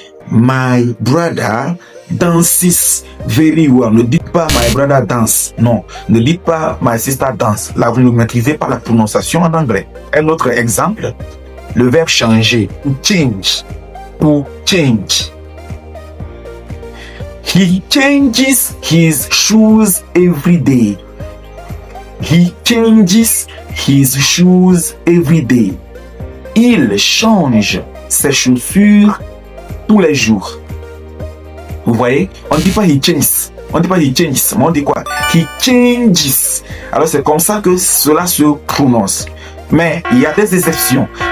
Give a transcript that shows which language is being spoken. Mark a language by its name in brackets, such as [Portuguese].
[English] My brother dances very well. [French] Ne dites pas [English] my brother dance. [French] Non. Ne dites pas [English] my sister dance. [French] Là, vous ne maîtrisez pas la prononciation en anglais. Un autre exemple, le verbe changer. [English] To change. To change. He changes his shoes every day. He changes his shoes every day. [French] Il change ses chaussures tous les jours. Vous voyez? On ne dit pas [English] he changes. [French] On ne dit pas he changes. Mais on dit quoi? [English] He changes. [French] Alors c'est comme ça que cela se prononce. Mais il y a des exceptions.